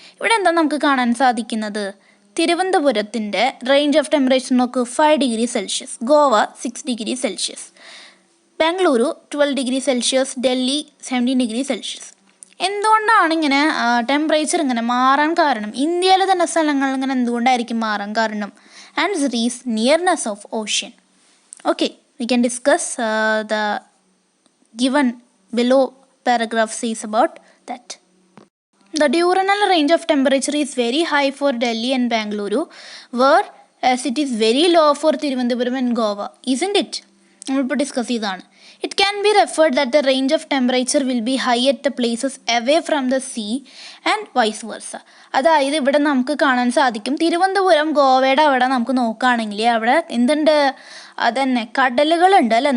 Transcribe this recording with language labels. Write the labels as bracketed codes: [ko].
[ml] ഇവിടെ എന്താ നമുക്ക് കാണാൻ സാധിക്കുന്നത്? തിരുവനന്തപുരത്തിൻ്റെ റേഞ്ച് ഓഫ് ടെമ്പറേച്ചർ നോക്ക്, 5°C. Goa 6°C. Bengaluru 12°C. Delhi 17°C. എന്തുകൊണ്ടാണ് ഇങ്ങനെ ടെമ്പറേച്ചർ ഇങ്ങനെ മാറാൻ കാരണം? ഇന്ത്യയിലെ തന്നെ സ്ഥലങ്ങൾ ഇങ്ങനെ എന്തുകൊണ്ടായിരിക്കും മാറാൻ കാരണം? [en] Answer is nearness of ocean. Okay, we can discuss the given below paragraph says about that. The diurnal range of temperature is very high for Delhi and Bangalore, whereas it is very low for Thiruvananthapuram and Goa, isn't it? [ml] നമ്മളിപ്പോൾ discuss ചെയ്തതാണ്. [en] It can be referred that the range of temperature will be high at the places away from the sea and vice versa. [ml] അതായത് ഇവിടെ നമുക്ക് കാണാൻ സാധിക്കും, തിരുവനന്തപുരം ഗോവയുടെ അവിടെ നമുക്ക് നോക്കുകയാണെങ്കിൽ അവിടെ എന്തുണ്ട്, അതന്നെ കടലുകളുണ്ട് അല്ലേ.